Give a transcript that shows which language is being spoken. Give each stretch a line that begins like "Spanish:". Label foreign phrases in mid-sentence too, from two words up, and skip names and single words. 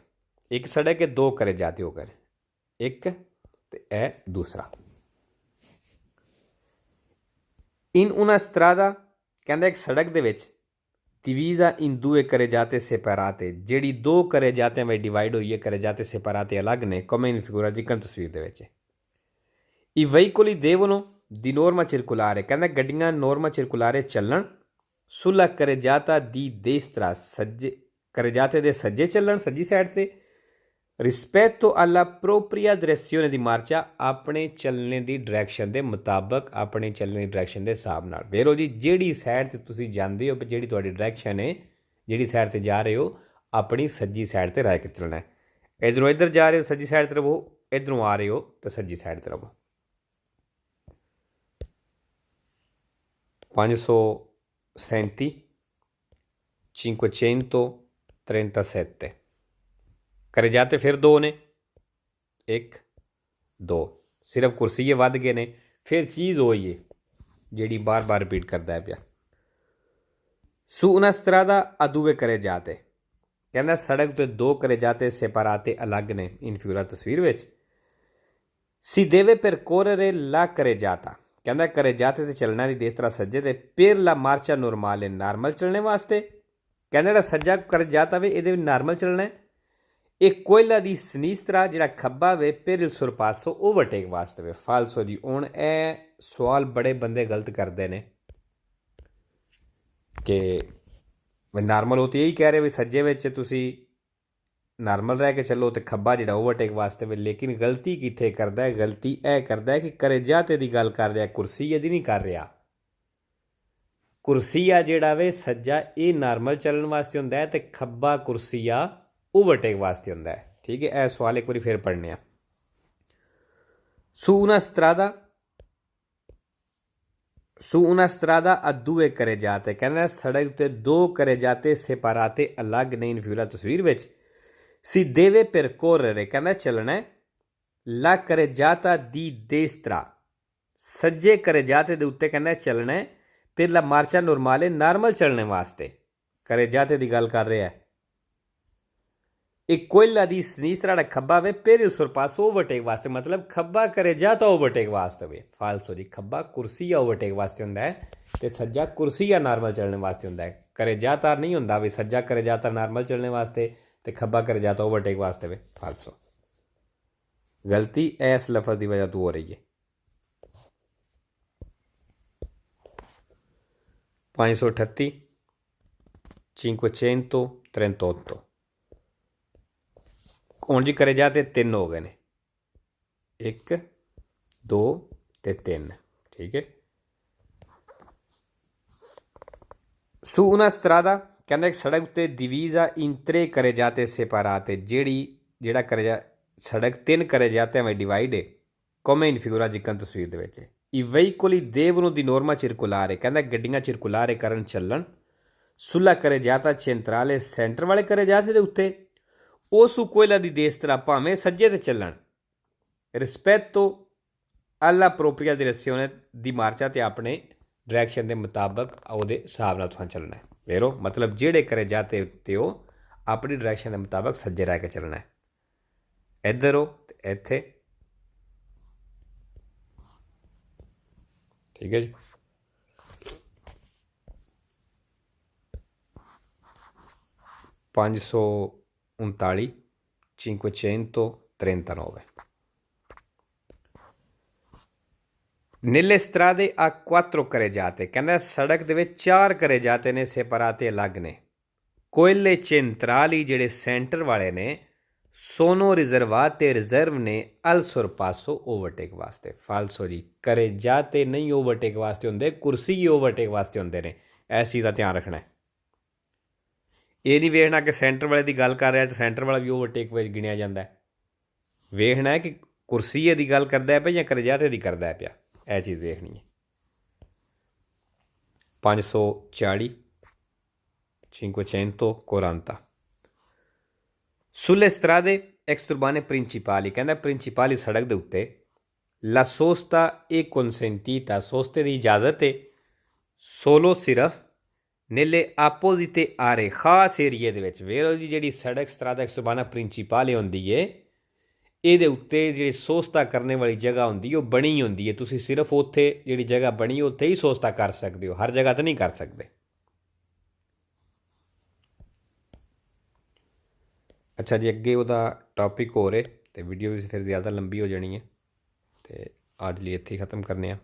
Punjabi: ਇੱਕ ਸੜਕ ਹੈ, ਦੋ ਕਰੇ ਜਾਤੇ ਹੋ ਗਏ ਨੇ, ਇੱਕ ਤੇ ਇਹ ਦੂਸਰਾ।
Italian: in una strada
Punjabi: ਕਹਿੰਦਾ ਇੱਕ ਸੜਕ ਦੇ ਵਿੱਚ
Italian: divisa in due carreggiate separate
Punjabi: ਜਿਹੜੀ ਦੋ ਕਰੇ ਜਾਤਿਆਂ ਵਿੱਚ ਡਿਵਾਈਡ ਹੋਈ ਹੈ,
Italian: carreggiate separate
Punjabi: ਅਲੱਗ ਨੇ,
Italian: come in figura
Punjabi: ਜਿਕਣ ਤਸਵੀਰ ਦੇ ਵਿੱਚ।
Italian: I veicoli devono di norma circolare
Punjabi: ਕਹਿੰਦਾ ਗੱਡੀਆਂ
Italian: norma circolare ਚੱਲਣ, sulla carreggiata di destra
Punjabi: ਸੱਜੇ ਕਰੇ ਜਾਤੇ ਦੇ ਸੱਜੇ ਚੱਲਣ, ਸੱਜੀ ਸਾਈਡ ਤੇ,
Italian: rispetto alla propria direzione di marcia
Punjabi: ਆਪਣੇ ਚੱਲਣੇ ਦੀ ਡਾਇਰੈਕਸ਼ਨ ਦੇ ਮੁਤਾਬਕ, ਆਪਣੇ ਚੱਲਣੇ ਦੀ ਡਾਇਰੈਕਸ਼ਨ ਦੇ ਹਿਸਾਬ ਨਾਲ। ਵੇਰੋ ਜੀ ਜਿਹੜੀ ਸਾਈਡ ਤੇ ਤੁਸੀਂ ਜਾਂਦੇ ਹੋ, ਜਿਹੜੀ ਤੁਹਾਡੀ ਡਾਇਰੈਕਸ਼ਨ ਹੈ, ਜਿਹੜੀ ਸਾਈਡ ਤੇ ਜਾ ਰਹੇ ਹੋ, ਆਪਣੀ ਸੱਜੀ ਸਾਈਡ ਤੇ ਰਹਿ ਕੇ ਚੱਲਣਾ ਹੈ। ਇੱਧਰੋਂ ਇੱਧਰ ਜਾ ਰਹੇ ਹੋ ਸੱਜੀ ਸਾਈਡ ਤੇ ਰਹੋ, ਇੱਧਰੋਂ ਆ ਰਹੇ ਹੋ ਤਾਂ ਸੱਜੀ ਸਾਈਡ ਤੇ ਰਹੋ। 537 537 ਕਰੇ ਜਾਤੇ ਫਿਰ ਦੋ ਨੇ, ਇੱਕ ਦੋ, ਸਿਰਫ ਕੁਰਸੀਏ ਵੱਧ ਗਏ ਨੇ। ਫਿਰ ਚੀਜ਼ ਹੋਈ ਹੈ ਜਿਹੜੀ ਬਾਰ-ਬਾਰ ਰਿਪੀਟ ਕਰਦਾ ਹੈ ਪਿਆ।
Italian: su una strada a due carreggiate
Punjabi: ਕਹਿੰਦਾ ਸੜਕ ਤੇ ਦੋ
Italian: carreggiate separate
Punjabi: ਅਲੱਗ ਨੇ,
Italian: in figura
Punjabi: ਤਸਵੀਰ ਵਿੱਚ।
Italian: si deve percorrere la carreggiata ਕਹਿੰਦਾ ਕਰੇ ਜਾਤੇ
Punjabi: ਤੇ ਚੱਲਣਾ
Italian: di destra
Punjabi: ਸੱਜੇ ਤੇ,
Italian: per la marcia normale
Punjabi: ਨਾਰਮਲ ਚੱਲਣੇ ਵਾਸਤੇ। ਕਹਿੰਦਾ ਜਿਹੜਾ ਸੱਜਾ ਕਰੇ ਜਾਤਾ ਵੇ ਇਹਦੇ ਵਿੱਚ ਨਾਰਮਲ ਚੱਲਣਾ ਹੈ। ਇਹ
Italian: quella di sinistra
Punjabi: ਜਿਹੜਾ ਖੱਬਾ ਵੇ
Italian: per il sorpasso
Punjabi: ਓਵਰਟੇਕ ਵਾਸਤੇ ਵੇ। ਫਾਲਸੋ ਜੀ। ਹੁਣ ਇਹ ਸਵਾਲ ਬੜੇ ਬੰਦੇ ਗਲਤ ਕਰਦੇ ਨੇ ਕਿ ਨਾਰਮਲ ਉਹ ਤਾਂ ਇਹੀ ਕਹਿ ਰਹੇ ਵੀ ਸੱਜੇ ਵਿੱਚ ਤੁਸੀਂ ਨਾਰਮਲ ਰਹਿ ਕੇ ਚੱਲੋ ਤੇ ਖੱਬਾ ਜਿਹੜਾ ਓਵਰਟੇਕ ਵਾਸਤੇ ਵੇ। ਲੇਕਿਨ ਗਲਤੀ ਕਿੱਥੇ ਕਰਦਾ ਹੈ? ਗਲਤੀ ਇਹ ਕਰਦਾ ਹੈ ਕਿ ਕਰੇ ਜਾਤੇ ਦੀ ਗੱਲ ਕਰ ਰਿਹਾ, ਕੁਰਸੀਏ ਦੀ ਨਹੀਂ ਕਰ ਰਿਹਾ। ਕੁਰਸੀਆ ਜਿਹੜਾ ਵੇ ਸੱਜਾ ਇਹ ਨਾਰਮਲ ਚੱਲਣ ਵਾਸਤੇ ਹੁੰਦਾ ਹੈ ਤੇ ਖੱਬਾ ਕੁਰਸੀਆ ਓਵਰਟੇਕ ਵਾਸਤੇ ਹੁੰਦਾ ਹੈ। ਠੀਕ ਹੈ, ਇਹ ਸਵਾਲ ਇੱਕ ਵਾਰੀ ਫਿਰ ਪੜ੍ਹਨੇ ਆ।
Italian: su una strada a due carreggiate
Punjabi: ਕਹਿੰਦਾ ਸੜਕ ਤੇ ਦੋ
Italian: carreggiate separate
Punjabi: ਅਲੱਗ ਨੇ,
Italian: in figura
Punjabi: ਤਸਵੀਰ ਵਿੱਚ।
Italian: si deve percorrere
Punjabi: ਕਹਿੰਦਾ ਚੱਲਣਾ ਹੈ,
Italian: la carreggiata di destra
Punjabi: ਸੱਜੇ ਕਰੇ ਜਾਤੇ ਦੇ ਉੱਤੇ ਕਹਿੰਦਾ ਚੱਲਣਾ ਹੈ,
Italian: per la marcia normale
Punjabi: ਨਾਰਮਲ ਚੱਲਣੇ ਵਾਸਤੇ। ਕਰੇ ਜਾਤੇ ਦੀ ਗੱਲ ਕਰ ਰਿਹਾ ਹੈ। ਇਹ
Italian: quella di sinistra
Punjabi: ਦਾ ਖੱਬਾ ਵੇ
Italian: per il sorpasso
Punjabi: ਓਵਰਟੇਕ ਵਾਸਤੇ, ਮਤਲਬ ਖੱਬਾ ਕਰੇ ਜਾਤਾ ਓਵਰਟੇਕ ਵਾਸਤੇ ਵੇ। ਫਾਲਸੋ ਜੀ। ਖੱਬਾ ਕੁਰਸੀਆ ਓਵਰਟੇਕ ਵਾਸਤੇ ਹੁੰਦਾ ਹੈ ਤੇ ਸੱਜਾ ਕੁਰਸੀਆ ਨਾਰਮਲ ਚੱਲਣੇ ਵਾਸਤੇ ਹੁੰਦਾ ਹੈ। ਕਰੇ ਜਾਤਾ ਨਹੀਂ ਹੁੰਦਾ ਵੀ ਸੱਜਾ ਕਰੇ ਜਾਤਾ ਨਾਰਮਲ ਚੱਲਣੇ ਵਾਸਤੇ ਤੇ ਖੱਬਾ ਕਰੇ ਜਾਤਾ ਓਵਰਟੇਕ ਵਾਸਤੇ ਵੇ। ਫਾਲਸੋ। ਗਲਤੀ ਇਸ ਲਫ਼ਜ਼ ਦੀ ਵਜ੍ਹਾ ਤੋਂ ਹੋ ਰਹੀ ਹੈ। 538 538 ਹੁਣ ਜੀ ਕਰੇ ਜਾਤੇ ਤਿੰਨ ਹੋ ਗਏ ਨੇ, ਇੱਕ ਦੋ ਤੇ ਤਿੰਨ। ਠੀਕ ਹੈ।
Italian: su una strada
Punjabi: ਕਹਿੰਦਾ ਇੱਕ ਸੜਕ ਉੱਤੇ
Italian: divisa in tre carreggiate separate
Punjabi: ਜਿਹੜਾ ਕਰੇ ਸੜਕ ਤਿੰਨ ਕਰੇ ਜਾਤਿਆਂ ਵਿੱਚ ਡਿਵਾਈਡ ਹੈ,
Italian: come in figura
Punjabi: ਜਿਕਣ ਤਸਵੀਰ ਦੇ ਵਿੱਚ।
Italian: i veicoli devono di norma circolare
Punjabi: ਕਹਿੰਦਾ ਗੱਡੀਆਂ
Italian: circolare
Punjabi: ਕਰਨ ਚੱਲਣ,
Italian: sulla carreggiata centrale
Punjabi: ਸੈਂਟਰ ਵਾਲੇ ਕਰੇ ਜਾਤੇ ਦੇ ਉੱਤੇ, ਉਸ
Italian: quella di destra
Punjabi: ਭਾਵੇਂ ਸੱਜੇ ਤੇ ਚੱਲਣ,
Italian: rispetto alla propria direzione di marcia
Punjabi: ਤੇ ਆਪਣੇ ਡਾਇਰੈਕਸ਼ਨ ਦੇ ਮੁਤਾਬਕ ਉਹਦੇ ਹਿਸਾਬ ਨਾਲ ਤੁਹਾਨੂੰ ਚੱਲਣਾ ਹੈ। ਵੇਰੋ ਮਤਲਬ ਜਿਹੜੇ ਕਰੇ ਜਾਤੇ ਉੱਤੇ ਉਹ ਆਪਣੀ ਡਾਇਰੈਕਸ਼ਨ ਦੇ ਮੁਤਾਬਕ ਸੱਜੇ ਰਹਿ ਕੇ ਚੱਲਣਾ ਹੈ। ਇੱਧਰ ਹੋ ਤੇ ਇੱਥੇ। ਠੀਕ ਹੈ ਜੀ। 539 539
Italian: nelle strade a quattro carreggiate
Punjabi: ਕਹਿੰਦਾ ਸੜਕ ਦੇ ਵਿੱਚ ਚਾਰ ਕਰੇ ਜਾਤੇ ਨੇ, separate ਅਲੱਗ ਨੇ।
Italian: quelle centrali
Punjabi: ਜਿਹੜੇ ਸੈਂਟਰ ਵਾਲੇ ਨੇ,
Italian: sono riservate
Punjabi: ਰਿਜ਼ਰਵ ਨੇ
Italian: al sorpasso
Punjabi: ਓਵਰਟੇਕ ਵਾਸਤੇ। ਫਾਲਸੋ ਜੀ। ਕਰੇ ਜਾਤੇ ਨਹੀਂ ਓਵਰਟੇਕ ਵਾਸਤੇ ਹੁੰਦੇ, ਕੁਰਸੀ ਓਵਰਟੇਕ ਵਾਸਤੇ ਹੁੰਦੇ ਨੇ। ਇਸ ਚੀਜ਼ ਦਾ ਧਿਆਨ ਰੱਖਣਾ ਹੈ। ਇਹ ਨਹੀਂ ਵੇਖਣਾ ਕਿ ਸੈਂਟਰ ਵਾਲੇ ਦੀ ਗੱਲ ਕਰ ਰਿਹਾ ਤਾਂ ਸੈਂਟਰ ਵਾਲਾ ਵੀ ਓਵਰਟੇਕ ਵਿੱਚ ਗਿਣਿਆ ਜਾਂਦਾ ਹੈ। ਵੇਖਣਾ ਹੈ ਕਿ ਕੁਰਸੀਏ ਦੀ ਗੱਲ ਕਰਦਾ ਪਿਆ ਜਾਂ ਕਰੇ ਜਾਤੇ ਦੀ ਕਰਦਾ ਪਿਆ, ਇਹ ਚੀਜ਼ ਵੇਖਣੀ ਹੈ।
Italian: 540 540 sulle strade exturbane principali,
Punjabi: ਕਹਿੰਦਾ ਪ੍ਰਿੰਸੀਪਾਲੀ ਸੜਕ ਦੇ ਉੱਤੇ
Italian: la sosta è consentita,
Punjabi: soste ਦੀ ਇਜਾਜ਼ਤ ਹੈ solo ਸਿਰਫ
Italian: nelle apposite aree,
Punjabi: ਖਾਸ ਏਰੀਏ ਦੇ ਵਿੱਚ। ਵੇਰੋ ਜੀ ਜਿਹੜੀ ਸੜਕ
Italian: strada exturbana principale
Punjabi: ਹੁੰਦੀ ਹੈ ਇਹਦੇ ਉੱਤੇ ਜਿਹੜੀ ਸੋਸਤਾ ਕਰਨ ਵਾਲੀ ਜਗ੍ਹਾ ਹੁੰਦੀ ਉਹ ਬਣੀ ਹੁੰਦੀ ਹੈ। ਤੁਸੀਂ ਸਿਰਫ ਉੱਥੇ ਜਿਹੜੀ ਜਗ੍ਹਾ ਬਣੀ ਉੱਥੇ ਹੀ ਸੋਸਤਾ ਕਰ ਸਕਦੇ ਹੋ, ਹਰ ਜਗ੍ਹਾ ਤਾਂ ਨਹੀਂ ਕਰ ਸਕਦੇ। ਅੱਛਾ ਜੀ, ਅੱਗੇ ਉਹਦਾ ਟੌਪਿਕ ਹੋਰ ਹੈ ਅਤੇ ਵੀਡੀਓ ਵੀ ਫਿਰ ਜ਼ਿਆਦਾ ਲੰਬੀ ਹੋ ਜਾਣੀ ਹੈ ਅਤੇ ਅੱਜ ਲਈ ਇੱਥੇ ਹੀ ਖ਼ਤਮ ਕਰਨੇ ਆ।